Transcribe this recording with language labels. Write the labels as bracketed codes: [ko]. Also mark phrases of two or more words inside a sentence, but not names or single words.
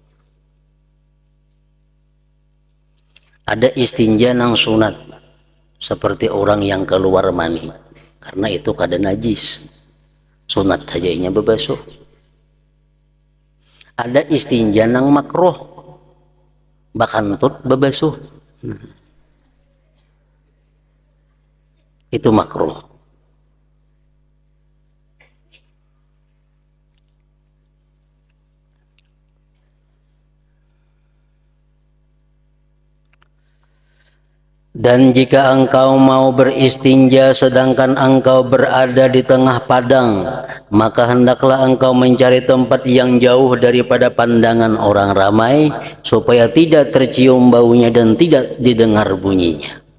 [bjn] Ada istinja nang sunat, seperti orang yang keluar mani, karena itu kada najis. Sunat saja inya bebasuh. Ada istinja nang makruh, bakantut bebasuh. Itu makruh. [id] Dan jika engkau mau beristinja sedangkan engkau berada di tengah padang, maka hendaklah engkau mencari tempat yang jauh daripada pandangan orang ramai supaya tidak tercium baunya dan tidak didengar bunyinya.